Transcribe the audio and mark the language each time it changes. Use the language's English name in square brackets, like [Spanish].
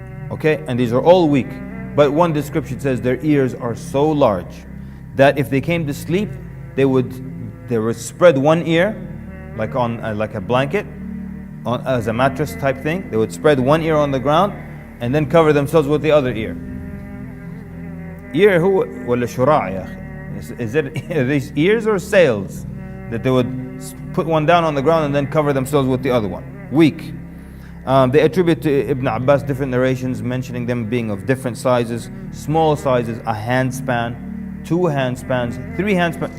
[English] Okay, and these are all weak. But one description says their ears are so large that if they came to sleep, they would spread one ear like on like a blanket, as a mattress type thing. They would spread one ear on the ground and then cover themselves with the other ear. [Arabic] ear هو ولا شراع يا أخي? [English] Is it are these ears or sails that they would put one down on the ground and then cover themselves with the other one? Weak. They attribute to Ibn Abbas different narrations mentioning them being of different sizes, small sizes, a handspan, 2 handspans, 3 handspans.